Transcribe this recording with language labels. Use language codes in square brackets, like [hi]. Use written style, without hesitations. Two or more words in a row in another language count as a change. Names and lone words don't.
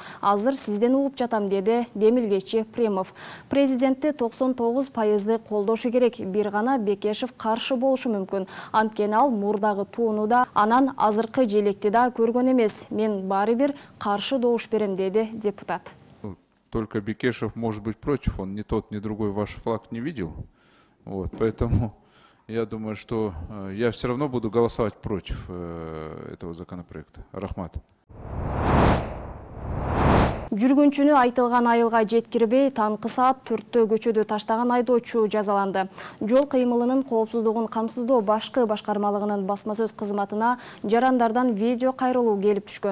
[ky] Азыр сизден угуп жатам, деди демилгечи Премов. Президентти 99% колдошу керек. Бир гана Бекешев каршы болушу мүмкүн. Анткени ал мурдагы туунуда анан азыркы желекти да көргөн эмес. Мен баары бир каршы добуш берем, деди депутат. [ru] Только Бекешев может быть против, он ни тот, ни другой ваш флаг не видел. Вот, поэтому я думаю, что я все равно буду голосовать против этого законопроекта. [ky] Рахмат. Жүргүнчүнү айтылган айылга жеткирбей, таңкы саат 4-тө көчөдө таштаган айдоочу жазаланды. Жол кыймылынын коопсуздугун камсыздоо башкы башкармалыгынын басма сөз кызматына жарандардан видео кайрылуу келип түшкөн.